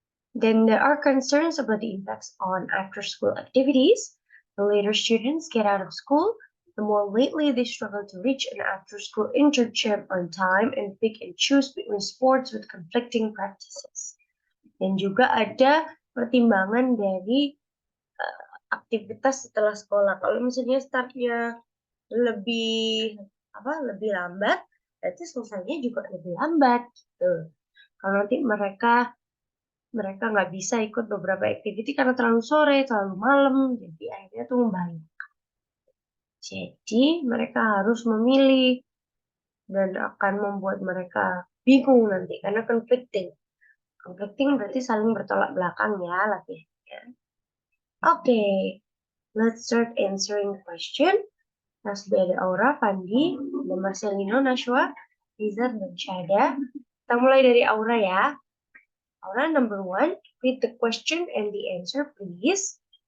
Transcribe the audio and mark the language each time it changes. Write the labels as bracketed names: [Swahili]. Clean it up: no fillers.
[English] Then there are concerns about the impacts on after-school activities. The later students get out of school, the more lately they struggle to reach an after-school internship on time and pick and choose between sports with conflicting practices. [Indonesian] Dan juga ada pertimbangan dari aktivitas setelah sekolah. Kalau misalnya startnya lebih lambat, berarti selesainya juga lebih lambat gitu. Kalau nanti mereka nggak bisa ikut beberapa activity karena terlalu sore, terlalu malam, jadi akhirnya tuh membahayakan. Jadi mereka harus memilih dan akan membuat mereka bingung nanti karena conflicting. Conflicting berarti saling bertolak belakang ya latihannya. [English] Oke, let's start answering the question. [Indonesian] Nah, sudah ada Aura, Fandi, ada Marcelino, Nashwa, Rizal, dan Syada. Kita mulai dari Aura ya. [English] Aura, number 1, read the question and the answer, please.